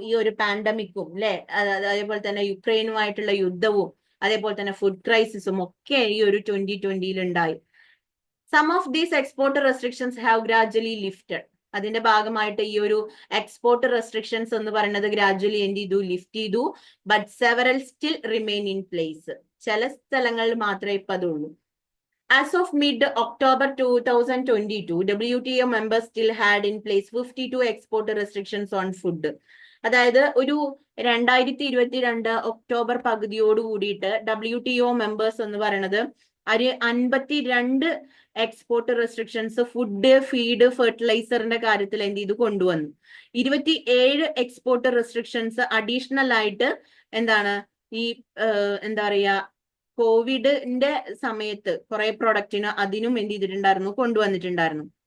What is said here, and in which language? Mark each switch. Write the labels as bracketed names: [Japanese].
[Malayalam] ഈ ഒരു പാൻഡമിക്കും അല്ലെ, അതേപോലെ തന്നെ യുക്രൈനുമായിട്ടുള്ള യുദ്ധവും അതേപോലെ തന്നെ ഫുഡ് ക്രൈസിസും ഒക്കെ ഈ ഒരു 2020 ഉണ്ടായി. [English] Some of these export restrictions have gradually lifted. [Malayalam] അതിന്റെ ഭാഗമായിട്ട് ഈ ഒരു എക്സ്പോർട്ട് റെസ്ട്രിക്ഷൻസ് എന്ന് പറയുന്നത് ഗ്രാജുവലി എന്ത് ചെയ്തു? ലിഫ്റ്റ് ചെയ്തു. [English] But several still remain in place. [Malayalam] ചില സ്ഥലങ്ങളിൽ മാത്രമേ ഇപ്പൊ അതുള്ളൂ. [English] As of mid October 2022, WTO members still had in place 52 export restrictions on food. [Malayalam] അതായത് ഒരു 2022 ഒക്ടോബർ പകുതിയോട് കൂടിയിട്ട് WTO മെമ്പേഴ്സ് എന്ന് പറയുന്നത് 52 എക്സ്പോർട്ട് റെസ്ട്രിക്ഷൻസ് ഫുഡ്, ഫീഡ്, ഫെർട്ടിലൈസറിന്റെ കാര്യത്തിൽ എന്ത് ചെയ്തു? കൊണ്ടുവന്നു. 27 എക്സ്പോർട്ട് റെസ്ട്രിക്ഷൻസ് അഡീഷണൽ ആയിട്ട് എന്താണ് ഈ എന്താ പറയാ കോവിഡിന്റെ സമയത്ത് കുറെ പ്രൊഡക്റ്റിന് അതിനും എന്ത് ചെയ്തിട്ടുണ്ടായിരുന്നു? കൊണ്ടുവന്നിട്ടുണ്ടായിരുന്നു.